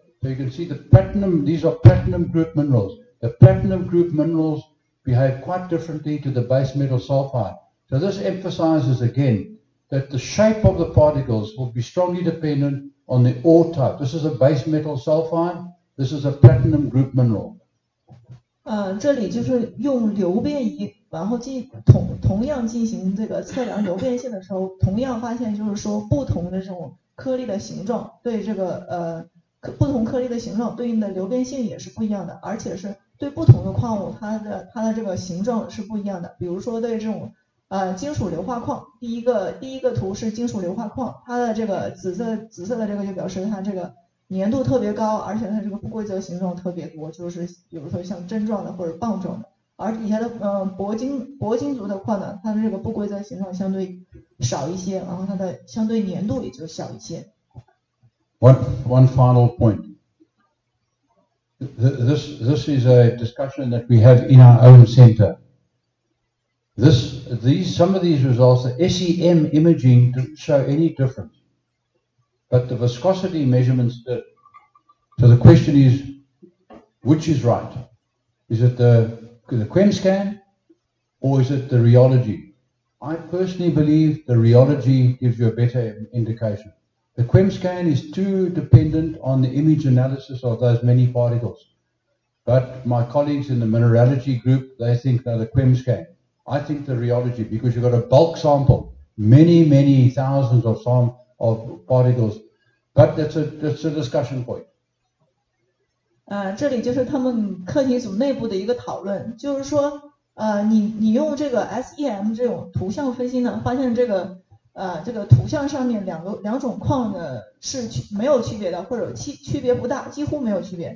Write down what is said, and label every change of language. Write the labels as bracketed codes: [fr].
[en] So you can see the platinum, these are platinum group minerals. The platinum group minerals behave quite differently to the base metal sulfide. So this emphasizes again that the shape of the particles will be strongly dependent on the ore type. This is a base metal sulfide. This is a platinum group mineral. [zh] 这里就是用流变仪，然后同样进行这个测量流变性的时候，同样发现就是说不同的这种颗粒的形状对这个不同颗粒的形状对应的流变性也是不一样的，而且是对不同的矿物它的这个形状是不一样的。比如说对这种金属硫化矿，第一个图是金属硫化矿，它的这个紫色的这个就表示它这个粘度特别高，而且它这个不规则形状特别多，就是比如说像针状的或者棒状的。而底下的铂金族的矿呢，它的这个不规则形状相对少一些，然后它的相对粘度也就小一些。 [en] One final point. This is a discussion that we have in our own center. Some of these results, the SEM imaging didn't show any difference, but the viscosity measurements did. So the question is, which is right? Is it the QEM scan or is it the rheology? I personally believe the rheology gives you a better indication. The QEM scan is too dependent on the image analysis of those many particles. But my colleagues in the mineralogy group, they think the QEM scan. I think the rheology, because you've got a bulk sample, many thousands of particles. But that's a discussion point. [zh] 这里就是他们课题组内部的一个讨论，就是说你用这个 SEM 这种图像分析呢，发现这个图像上面两种矿的是没有区别的，或者区别不大，几乎没有区别。